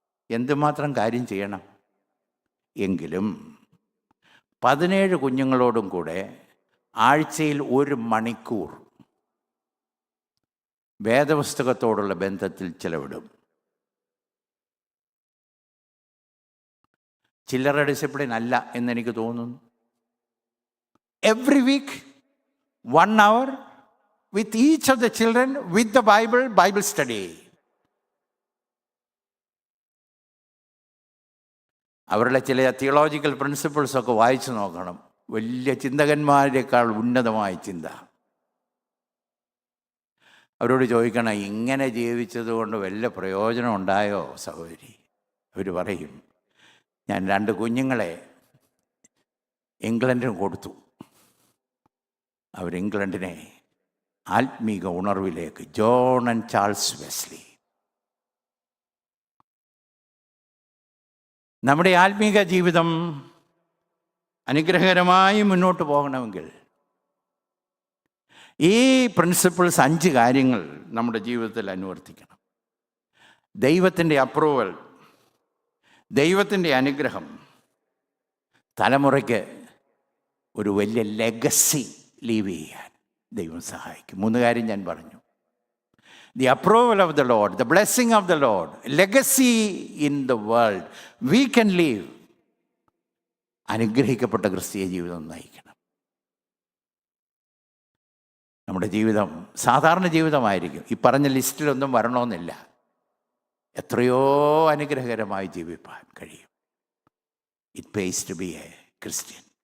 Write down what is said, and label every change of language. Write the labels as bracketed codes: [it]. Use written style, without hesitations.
[ml] എന്തുമാത്രം കാര്യം ചെയ്യണം? എങ്കിലും 17 കുഞ്ഞുങ്ങളോടും കൂടെ ആഴ്ചയിൽ 1 മണിക്കൂർ വേദപുസ്തകത്തോടുള്ള ബന്ധത്തിൽ ചിലവിടും. ചില്ലറ ഡിസിപ്ലിൻ അല്ല എന്നെനിക്ക് തോന്നുന്നു. [en] Every week 1 hour with each of the children with the Bible study. [ml] അവരുടെ ചില തിയോളജിക്കൽ പ്രിൻസിപ്പിൾസൊക്കെ വായിച്ചു നോക്കണം. വലിയ ചിന്തകന്മാരെക്കാൾ ഉന്നതമായ ചിന്ത. അവരോട് ചോദിക്കണം, ഇങ്ങനെ ജീവിച്ചത് കൊണ്ട് വല്ല പ്രയോജനം ഉണ്ടായോ സഹോദരി? അവർ പറയും, ഞാൻ 2 കുഞ്ഞുങ്ങളെ ഇംഗ്ലണ്ടിന് കൊടുത്തു. അവർ ഇംഗ്ലണ്ടിനെ ആത്മീക ഉണർവിലേക്ക്, ജോൺ ആൻഡ് ചാൾസ് വെസ്ലി. നമ്മുടെ ആത്മീക ജീവിതം അനുഗ്രഹകരമായി മുന്നോട്ട് പോകണമെങ്കിൽ ഈ പ്രിൻസിപ്പിൾസ് 5 കാര്യങ്ങൾ നമ്മുടെ ജീവിതത്തിൽ അനുവർത്തിക്കണം. ദൈവത്തിൻ്റെ അപ്രൂവൽ, ദൈവത്തിൻ്റെ അനുഗ്രഹം, തലമുറയ്ക്ക് ഒരു വലിയ ലെഗസി ലീവ് ചെയ്യാൻ ദൈവം സഹായിക്കും. 3 കാര്യം ഞാൻ പറഞ്ഞു. [en] The approval of the Lord, the blessing of the Lord, legacy in the world. We can live. [ml] അനുഗ്രഹിക്കപ്പെട്ട ക്രിസ്തീയ ജീവിതം നയിക്കണം. നമ്മുടെ ജീവിതം സാധാരണ ജീവിതമായിരിക്കും. ഈ പറഞ്ഞ ലിസ്റ്റിലൊന്നും വരണമെന്നില്ല. എത്രയോ അനുഗ്രഹകരമായി ജീവിപ്പാൻ കഴിയും. [en] It pays to be a Christian.